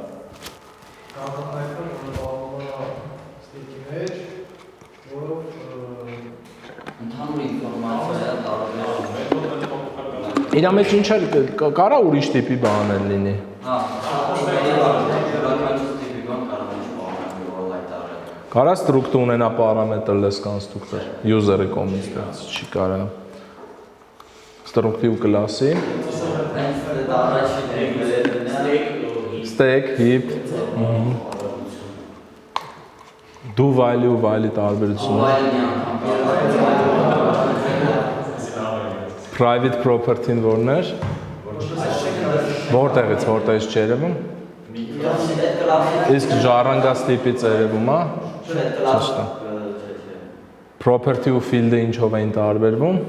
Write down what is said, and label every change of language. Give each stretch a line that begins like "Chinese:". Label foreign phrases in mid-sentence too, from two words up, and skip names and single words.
Armenian: Ընդհանուր ինֆորմացիա տարբեր։ Իրա մեջ ինչ է, կարա ուրիշ տիպի բաներ լինի։ Հա, յուրաքանչյուր տիպի բան կարող է ինչ-որ որ հայտարարել։ Կարա struct ունենա
English: parameter-less constructor,
Armenian: user-ի կողմից դից չի կարա։ Struct-ի ու class-ի։
English: Stack, heap, do value,
Armenian: while-ի տարբերությունը։
English: Private property-
Armenian: ն որն էր։ Որտեղից չերևում։ Իսկ ժառանգած տիպից երևում է։ Ճիշտ է։ Property ու field-ը ինչով էին տարբերվում։